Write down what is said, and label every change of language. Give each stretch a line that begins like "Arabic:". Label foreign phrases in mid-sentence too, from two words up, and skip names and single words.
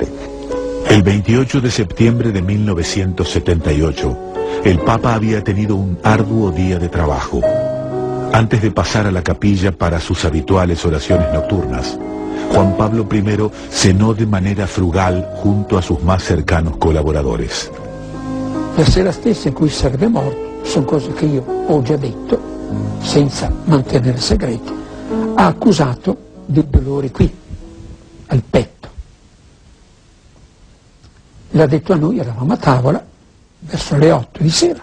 Spanish: El 28 de septiembre de 1978, el Papa había tenido un arduo día de trabajo. Antes de pasar a la capilla para sus habituales oraciones nocturnas, Juan Pablo I cenó de manera frugal junto a sus más cercanos colaboradores.
Italian: La sera stessa in cui sarebbe morto, sono cose che io ho già detto, senza mantenere segreti, ha accusato del dolore qui, al petto. L'ha detto a noi, eravamo a tavola, verso le 8 di sera.